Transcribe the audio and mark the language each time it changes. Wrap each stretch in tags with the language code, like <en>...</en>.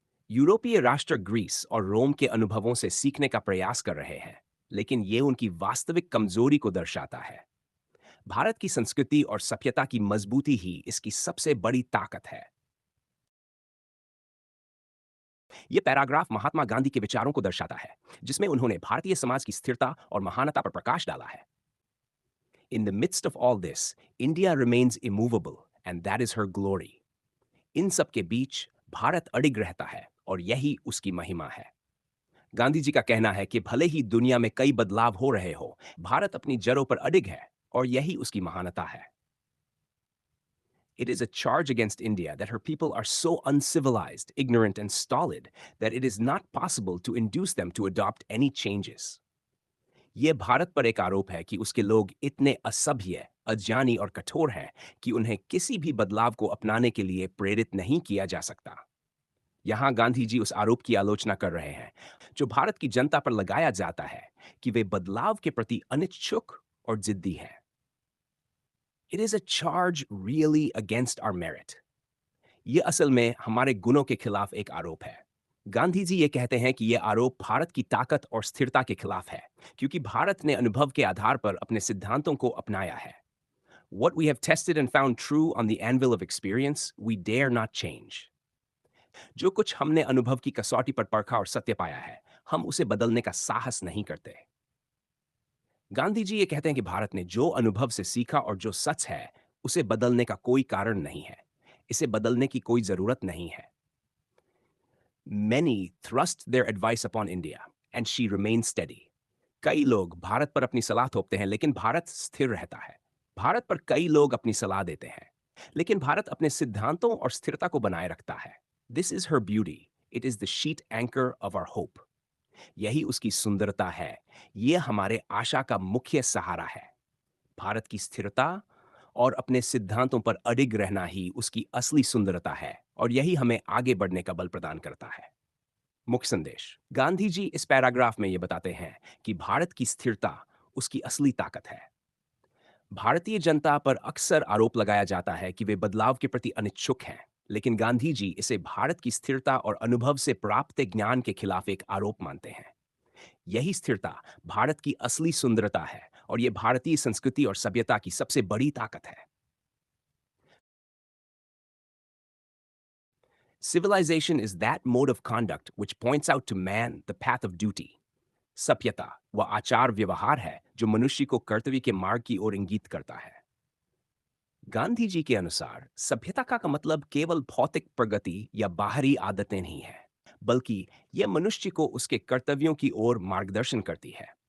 <hi>यूरोपीय राष्ट्र ग्रीस और रोम के अनुभवों से सीखने का प्रयास कर रहे हैं, लेकिन ये उनकी वास्तविक कमजोरी को दर्शाता है। भारत की संस्कृति और सभ्यता की मजबूती ही इसकी सबसे बड़ी ताकत है। ये पैराग्राफ महात्मा गांधी के विचारों को दर्शाता है, जिसमें उन्होंने भारतीय समाज की स्थिरता और महानता पर प्रकाश डाला है।</hi> <en>In the midst of all this, India remains immovable, and that is her glory.</en> <hi>इन सब के बीच भारत अडिग रहता है और यही उसकी महिमा है। गांधी जी का कहना है कि भले ही दुनिया में कई बदलाव हो रहे हो, भारत अपनी जड़ों पर अडिग है और यही उसकी महानता है।</hi> <en>It is a charge against India that her people are so uncivilized, ignorant, and stolid that it is not possible to induce them to adopt any changes.</en> <hi>ये भारत पर एक आरोप है कि उसके लोग इतने असभ्य, अज्ञानी और कठोर हैं कि उन्हें किसी भी बदलाव को अपनाने के लिए प्रेरित नहीं किया जा सकता। यहाँ गांधी जी उस आरोप की आलोचना कर रहे हैं, जो भारत की जनता पर लगाया जाता है कि वे बदलाव के प्रति अनिच्छुक और जिद्दी हैं।</hi> <en>It is a charge really against our merit.</en> <hi>ये असल में हमारे गुणों के खिलाफ एक आरोप है। गांधी जी ये कहते हैं कि ये आरोप भारत की ताकत और स्थिरता के खिलाफ है, क्योंकि भारत ने अनुभव के आधार पर अपने सिद्धांतों को अपनाया है।</hi> <en>What we have tested and found true on the anvil of experience, we dare not change.</en> <hi>जो कुछ हमने अनुभव की कसौटी पर परखा और सत्य पाया है, हम उसे बदलने का साहस नहीं करते। गांधी जी ये कहते हैं कि भारत ने जो अनुभव से सीखा और जो सच है, उसे बदलने का कोई कारण नहीं है। इसे बदलने की कोई जरूरत नहीं है।</hi> <en>Many thrust their advice upon India, and she remains steady.</en> <hi>कई लोग भारत पर अपनी सलाह थोपते हैं, लेकिन भारत स्थिर रहता है। भारत पर कई लोग अपनी सलाह देते हैं, लेकिन भारत अपने सिद्धांतों और स्थिरता को बनाए रखता है।</hi> <en>This is her beauty. It is the sheet anchor of our hope.</en> <hi>यही उसकी सुंदरता है। ये हमारे आशा का मुख्य सहारा है। भारत की स्थिरता और अपने सिद्धांतों पर अडिग रहना ही उसकी असली सुंदरता है और यही हमें आगे बढ़ने का बल प्रदान करता है। मुख्य संदेश। गांधी जी इस पैराग्राफ में ये बताते हैं कि भारत की स्थिरता उसकी असली ताकत है। भारतीय जनता पर अक्सर आरोप लगाया जाता है कि वे बदलाव के प्रति अनिच्छुक हैं, लेकिन गांधी जी इसे भारत की स्थिरता और अनुभव से प्राप्त ज्ञान के खिलाफ एक आरोप मानते हैं। यही स्थिरता भारत की असली सुंदरता है और ये भारतीय संस्कृति और सभ्यता की सबसे बड़ी ताकत है।</hi> <en>Civilization is that mode of conduct which points out to man the path of duty.</en> <hi>सभ्यता वह आचार व्यवहार है जो मनुष्य को कर्तव्य के मार्ग की ओर इंगित करता है। गांधी जी के अनुसार सभ्यता का मतलब केवल भौतिक प्रगति या बाहरी आदतें नहीं है, बल्कि यह मनुष्य को उसके कर्तव्यों की ओर मार्गदर्शन करती है।</hi>